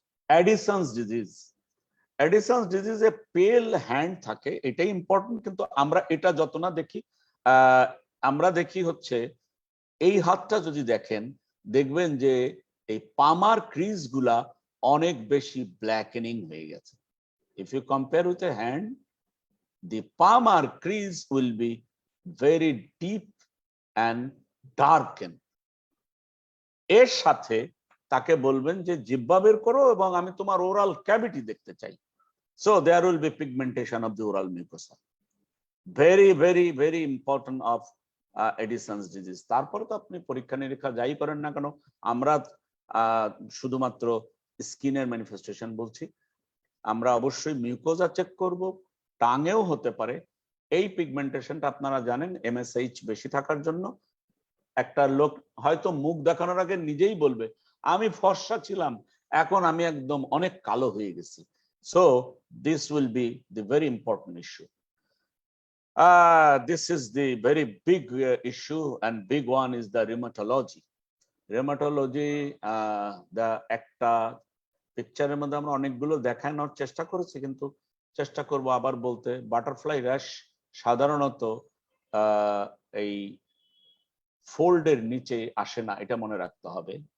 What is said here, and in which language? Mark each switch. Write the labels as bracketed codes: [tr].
[bn] Addison's disease, Addison's ডিজিজে পেল hand থাকে, এটাই ইম্পর্টেন্ট, কিন্তু আমরা এটা যত না দেখি, আমরা দেখি হচ্ছে এই হাতটা যদি দেখেন, দেখবেন যে এই পামার ক্রিজ গুলা অনেক বেশি ব্ল্যাকেনিং হয়ে গেছে। [en] If you compare with a hand, the palmar crease will be very deep and darken. [bn] এর সাথে তাকে বলবেন যে জিহ্বা বের করো এবং আমি তোমার ওরাল ক্যাভিটি দেখতে চাই। [en] So there will be pigmentation of the oral mucosa. Very, very, very important of Addison's disease. [bn] তারপরে তো আপনি পরীক্ষা নিরীক্ষা যাই করেন না কেন, আমরা শুধুমাত্র স্কিনের ম্যানিফেস্টেশন বলছি, আমরা অবশ্যই মিউকোজা চেক করব, টাঙেও হতে পারে। এই পিগমেন্টেশনটা আপনারা জানেন MSH বেশি থাকার জন্য একটা লোক হয়তো মুখ দেখানোর আগে নিজেই বলবে আমি ফর্সা ছিলাম, এখন আমি একদম অনেক কালো হয়ে গেছি। [en] So this will be the very important issue. This is the very big issue, and big one is the rheumatology. [bn] Rheumatology, the একটা পিকচারের মধ্যে আমরা অনেকগুলো দেখানোর চেষ্টা করেছি, কিন্তু চেষ্টা করব আবার বলতে। বাটারফ্লাই র্যাশ সাধারণত এই ফোল্ডের নিচে আসে না, এটা মনে রাখতে হবে।